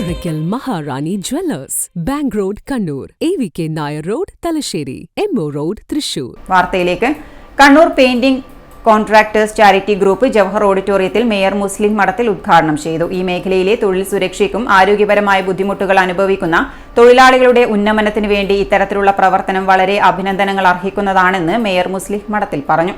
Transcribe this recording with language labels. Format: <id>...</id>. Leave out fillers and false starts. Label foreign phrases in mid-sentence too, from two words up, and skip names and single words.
<ml>Oracle Maharani Jewellers, Bank Road, Kannur, AVK Nair Road, Talasheri, MO Road, Thrissur. വാർത്തയിലേക്ക്. കണ്ണൂർ പെയിന്റിംഗ് കോൺട്രാക്ടേഴ്സ് ചാരിറ്റി ഗ്രൂപ്പ് ജവഹർ ഓഡിറ്റോറിയത്തിൽ മേയർ മുസ്ലിം മഠത്തിൽ ഉദ്ഘാടനം ചെയ്തു. ഈ മേഖലയിലെ തൊഴിൽ സുരക്ഷയ്ക്കും ആരോഗ്യപരമായ ബുദ്ധിമുട്ടുകൾ അനുഭവിക്കുന്ന തൊഴിലാളികളുടെ ഉന്നമനത്തിനു വേണ്ടി ഇത്തരത്തിലുള്ള പ്രവർത്തനം വളരെ അഭിനന്ദനങ്ങൾ അർഹിക്കുന്നതാണെന്ന് മേയർ മുസ്ലിം മഠത്തിൽ പറഞ്ഞു.</ml>